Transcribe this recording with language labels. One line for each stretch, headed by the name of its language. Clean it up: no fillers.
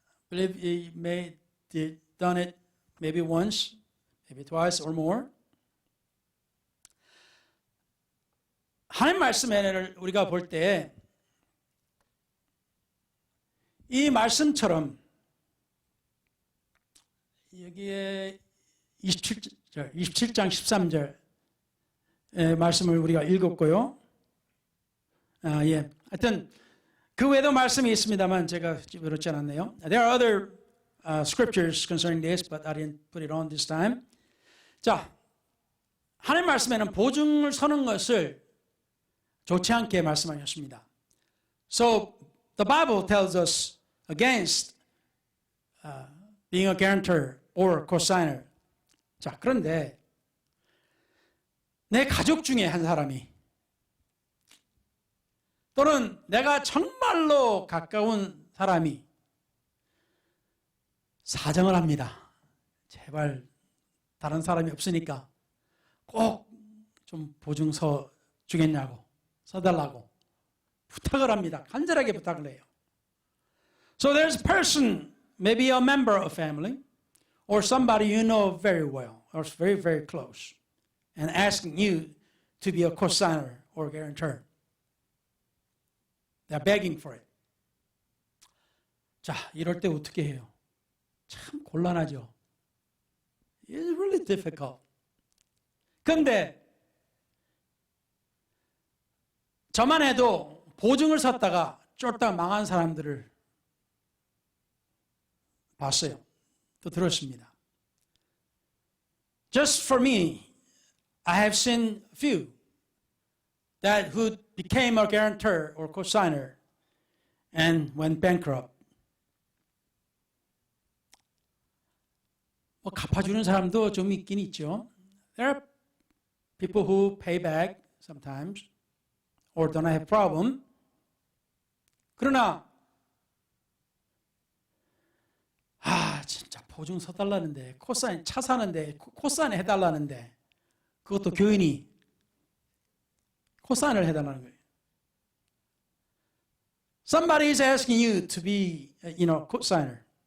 English: Believe he may have done it maybe once, maybe twice or more.
Korean: 하나님 말씀을 우리가 볼 때 이 말씀처럼 여기에 27장 13절 말씀을 우리가 읽었고요. 예. 하여튼 그 외에도 말씀이 있습니다만 제가 그렇지 않았네요.
English: There are other scriptures concerning this, but I didn't put it on this time.
Korean: 자, 하나님 말씀에는 보증을 서는 것을 좋지 않게 말씀하셨습니다.
English: So the Bible tells us against being a guarantor or cosigner.
Korean: 자, 그런데 내 가족 중에 한 사람이 또는 내가 정말로 가까운 사람이 사정을 합니다. 제발 다른 사람이 없으니까 꼭 좀 보증 서 주겠냐고 서달라고 부탁을 합니다. 간절하게 부탁을 해요.
English: So there's a person, maybe a member of family, or somebody you know very well, or very, very close, and asking you to be a cosigner or guarantor. They're begging for it.
Korean: 자, 이럴 때 어떻게 해요? 참 곤란하죠.
English: It's really difficult.
Korean: 그런데 저만 해도 보증을 섰다가 쫄딱 망한 사람들을 봤어요. 또 들었습니다.
English: Just for me, I have seen few that who became a guarantor or cosigner and went bankrupt.
Korean: 뭐 갚아주는 사람도 좀 있긴 있죠.
English: There are people who pay back sometimes or don't have problem.
Korean: 그러나 진짜 보증 서달라는데 코사인 차 사는데 코사인 해달라는데 그것도 교인이 코사인을 해달라는 거예요.
English: Somebody is asking you to be, cosigner.